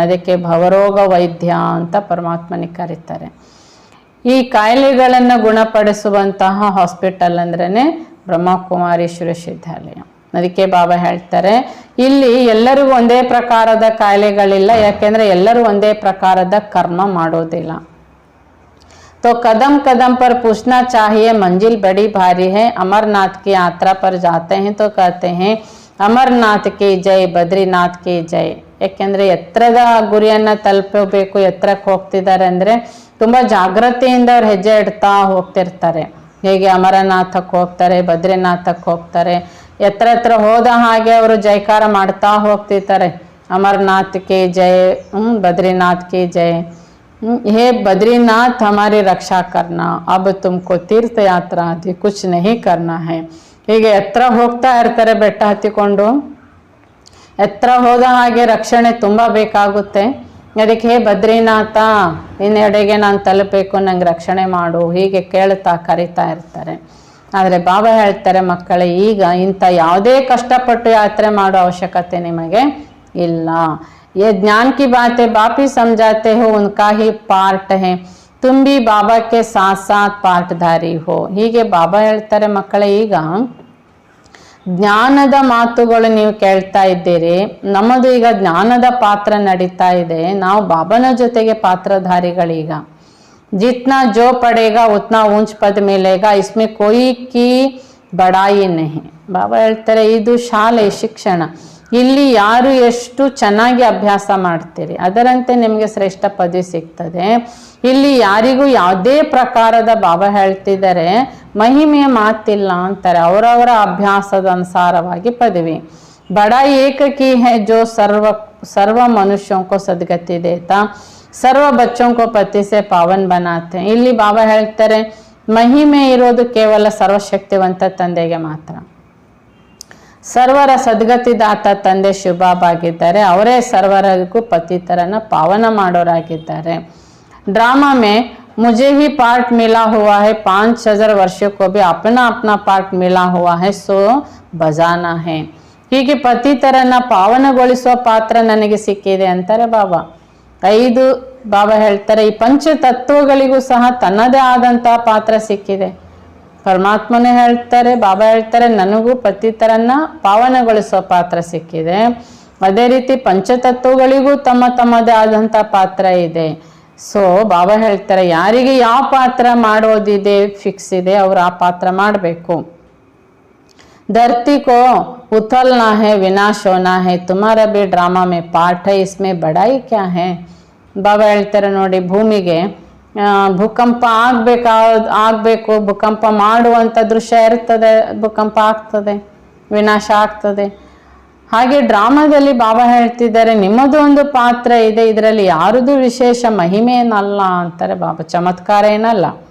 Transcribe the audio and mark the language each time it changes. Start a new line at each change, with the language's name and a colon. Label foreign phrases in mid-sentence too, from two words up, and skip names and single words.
Kannada: ಅದಕ್ಕೆ ಭವರೋಗ ವೈದ್ಯ ಅಂತ ಪರಮಾತ್ಮನಿಗೆ ಕರೀತಾರೆ. ಈ ಕಾಯಿಲೆಗಳನ್ನು ಗುಣಪಡಿಸುವಂತಹ ಹಾಸ್ಪಿಟಲ್ ಅಂದ್ರೇ ಬ್ರಹ್ಮಕುಮಾರೀಶ್ವರ ಸಿದ್ಧಾಲಯ. ಅದಕ್ಕೆ ಬಾಬಾ ಹೇಳ್ತಾರೆ ಇಲ್ಲಿ ಎಲ್ಲರಿಗೂ ಒಂದೇ ಪ್ರಕಾರದ ಕಾಯಿಲೆಗಳಿಲ್ಲ, ಯಾಕೆಂದ್ರೆ ಎಲ್ಲರೂ ಒಂದೇ ಪ್ರಕಾರದ ಕರ್ಮ ಮಾಡೋದಿಲ್ಲ.
Hindi: तो कदम कदम पर पूछना चाहिए मंजिल बड़ी भारी है. अमरनाथ की यात्रा पर जाते हैं तो कहते हैं अमरनाथ की जय, बद्रीनाथ की जय.
Kannada: ಯಾಕೆಂದರೆ ಎತ್ತರದ ಗುರಿಯನ್ನು ತಲುಪಬೇಕು, ಎತ್ತರಕ್ಕೆ ಹೋಗ್ತಿದ್ದಾರೆ ಅಂದರೆ ತುಂಬ ಜಾಗ್ರತೆಯಿಂದ ಅವ್ರು ಹೆಜ್ಜೆ ಇಡ್ತಾ ಹೋಗ್ತಿರ್ತಾರೆ. ಹೇಗೆ ಅಮರನಾಥಕ್ಕೆ ಹೋಗ್ತಾರೆ, ಬದ್ರಿನಾಥಕ್ಕೆ ಹೋಗ್ತಾರೆ, ಎತ್ತರ ಹೋದ ಹಾಗೆ ಅವರು ಜೈಕಾರ ಮಾಡ್ತಾ ಹೋಗ್ತಿರ್ತಾರೆ.
Hindi: अमरनाथ की जय, बद्रीनाथ की जय. हे बद्रीनाथ हमारी रक्षा करना, अब तुमको तीर्थ यात्रा आदि कुछ नहीं करना है.
Kannada: ಹೀಗೆ ಎತ್ತರ ಹೋಗ್ತಾ ಇರ್ತಾರೆ ಬೆಟ್ಟ ಹತ್ತಿಕೊಂಡು. ಎತ್ತರ ಹೋದ ಹಾಗೆ ರಕ್ಷಣೆ ತುಂಬ ಬೇಕಾಗುತ್ತೆ. ಅದಕ್ಕೆ ಹೇ ಬದ್ರಿನಾಥ ಇನ್ನೆಡೆಗೆ ನಾನು ತಲುಪಬೇಕು, ನಂಗೆ ರಕ್ಷಣೆ ಮಾಡು, ಹೀಗೆ ಕೇಳ್ತಾ ಕರಿತಾ ಇರ್ತಾರೆ. ಆದರೆ ಬಾಬಾ ಹೇಳ್ತಾರೆ, ಮಕ್ಕಳೇ ಈಗ ಇಂಥ ಯಾವುದೇ ಕಷ್ಟಪಟ್ಟು ಯಾತ್ರೆ ಮಾಡೋ ಅವಶ್ಯಕತೆ ನಿಮಗೆ ಇಲ್ಲ.
Hindi: ये ज्ञान की बातें बाप ही समझाते हो, उनका ही पार्ट है, तुम भी बाबा के साथ साथ पार्टधारी हो.
Kannada: ಹೀಗೆ ಬಾಬಾ ಹೇಳ್ತಾರೆ, ಮಕ್ಕಳೇ ಈಗ ಜ್ಞಾನದ ಮಾತುಗಳು ನೀವು ಕೇಳ್ತಾ ಇದ್ದೀರಿ, ನಮ್ಮದು ಈಗ ಜ್ಞಾನದ ಪಾತ್ರ ನಡೀತಾ ಇದೆ, ನಾವು ಬಾಬಾನ ಜೊತೆಗೆ ಪಾತ್ರಧಾರಿಗಳೀಗ.
Hindi: जितना जो पड़ेगा उतना ऊंच पद मिलेगा, इसमें कोई की ಬಡಾಯಿ नहीं.
Kannada: ಬಾಬಾ ಹೇಳ್ತಾರೆ, ಇದು ಶಾಲೆ ಶಿಕ್ಷಣ, ಇಲ್ಲಿ ಯಾರು ಎಷ್ಟು ಚೆನ್ನಾಗಿ ಅಭ್ಯಾಸ ಮಾಡ್ತೀರಿ ಅದರಂತೆ ನಿಮಗೆ ಶ್ರೇಷ್ಠ ಪದವಿ ಸಿಗ್ತದೆ. ಇಲ್ಲಿ ಯಾರಿಗೂ ಯಾವುದೇ ಪ್ರಕಾರದ ಬಾಬಾ ಹೇಳ್ತಿದ್ದಾರೆ ಮಹಿಮೆಯ ಮಾತಿಲ್ಲ ಅಂತಾರೆ, ಅವರವರ ಅಭ್ಯಾಸದ ಅನುಸಾರವಾಗಿ ಪದವಿ.
Hindi: बड़ाई एक की है जो सर्व मनुष्यों को सद्गति देता, सर्व बच्चों को पति से पावन बनाते.
Kannada: ಇಲ್ಲಿ ಬಾಬಾ ಹೇಳ್ತಾರೆ, ಮಹಿಮೆ ಇರೋದು ಕೇವಲ ಸರ್ವಶಕ್ತಿವಂತ ತಂದೆಗೆ ಮಾತ್ರ. ಸರ್ವರ ಸದ್ಗತಿದಾತ ತಂದೆ ಶಿವಬಾಬಾಗಿದ್ದಾರೆ, ಅವರೇ ಸರ್ವರಿಗೂ ಪತಿತರನ್ನ ಪಾವನ ಮಾಡೋರಾಗಿದ್ದಾರೆ.
Hindi: ड्रामा में मुझे ही पार्ट मिला हुआ है, 5000 वर्षों को भी अपना अपना पार्ट मिला हुआ है, सो बजाना है.
Kannada: ಹೀಗೆ ಪತಿತರನ್ನ ಪಾವನಗೊಳಿಸುವ ಪಾತ್ರ ನನಗೆ ಸಿಕ್ಕಿದೆ ಅಂತಾರೆ ಬಾಬಾ. 5 ಬಾಬಾ ಹೇಳ್ತಾರೆ, ಈ ಪಂಚ ತತ್ವಗಳಿಗೂ ಸಹ ತನ್ನದೇ ಆದಂತಹ ಪಾತ್ರ ಸಿಕ್ಕಿದೆ. ಪರಮಾತ್ಮನೇ ಹೇಳ್ತಾರೆ, ಬಾಬಾ ಹೇಳ್ತಾರೆ, ನನಗೂ ಪತಿತರನ್ನ ಪಾವನಗೊಳಿಸುವ ಪಾತ್ರ ಸಿಕ್ಕಿದೆ. ಅದೇ ರೀತಿ ಪಂಚತತ್ವಗಳಿಗೂ ತಮ್ಮ ತಮ್ಮದೇ ಆದಂಥ ಪಾತ್ರ ಇದೆ. ಸೊ ಬಾಬಾ ಹೇಳ್ತಾರೆ, ಯಾರಿಗೆ ಯಾವ ಪಾತ್ರ ಮಾಡೋದಿದೆ ಫಿಕ್ಸ್ ಇದೆ ಅವರು ಆ ಪಾತ್ರ ಮಾಡಬೇಕು.
Hindi: धरती को उथलना है, विनाश होना है, तुम्हारा भी ड्रामा में पार्ट है, इसमें बड़ाई क्या है.
Kannada: ಬಾಬಾ ಹೇಳ್ತಾರೆ, ನೋಡಿ ಭೂಮಿಗೆ ಭೂಕಂಪ ಆಗಬೇಕು, ಭೂಕಂಪ ಮಾಡುವಂಥ ದೃಶ್ಯ ಇರ್ತದೆ, ಭೂಕಂಪ ಆಗ್ತದೆ, ವಿನಾಶ ಆಗ್ತದೆ. ಹಾಗೆ ಡ್ರಾಮಾದಲ್ಲಿ ಬಾಬಾ ಹೇಳ್ತಿದ್ದಾರೆ, ನಿಮ್ಮದು ಒಂದು ಪಾತ್ರ ಇದೆ, ಇದರಲ್ಲಿ ಯಾರದು ವಿಶೇಷ ಮಹಿಮೆ ಏನಲ್ಲ ಅಂತಾರೆ ಬಾಬಾ, ಚಮತ್ಕಾರ ಏನಲ್ಲ.